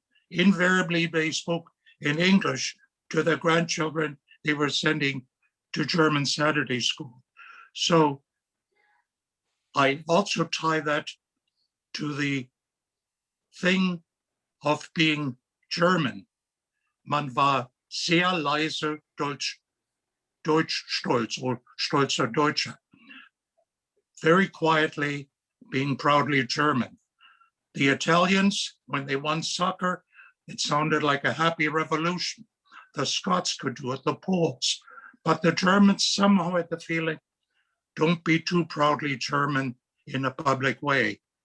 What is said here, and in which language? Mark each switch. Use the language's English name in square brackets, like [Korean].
[English] Invariably, they spoke in English to their grandchildren they were sending to German Saturday school. So I also tie that to the thing of being German. [German] Man war sehr leise Deutschstolz or stolzer Deutscher. [English] Very quietly being proudly German. The Italians, when they won soccer, it sounded like a happy revolution. The Scots could do it, the Poles. But the Germans somehow had the feeling, don't be too proudly German in a public way.